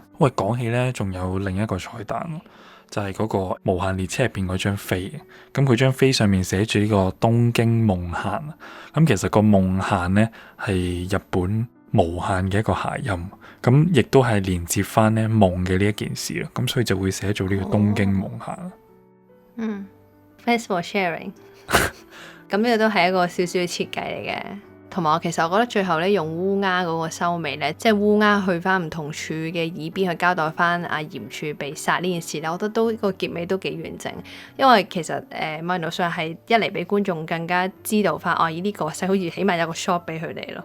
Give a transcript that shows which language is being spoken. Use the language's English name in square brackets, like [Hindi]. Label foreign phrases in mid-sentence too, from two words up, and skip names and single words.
[Cantonese] 喂，講起咧，仲有另一個彩蛋，就係嗰個無限列車入邊嗰張飛。咁佢張飛上面寫住呢個東京夢限。咁其實個夢限呢係日本無限嘅一個諧音，咁亦都係連接翻呢夢嘅呢一件事咯。咁所以就會寫做呢個東京夢限。 [English] Thanks for sharing。 [Cantonese] 咁呢個都係一個少少嘅設計嚟嘅。同埋其實我覺得最後咧用烏鴉嗰個收尾咧，即係烏鴉去翻唔同處嘅耳邊去交代翻阿炎柱被殺呢件事咧，我覺得都個結尾都幾完整。因為其實某程度上係一嚟俾觀眾更加知道翻呢個好似起碼有個 shot 俾佢哋咯。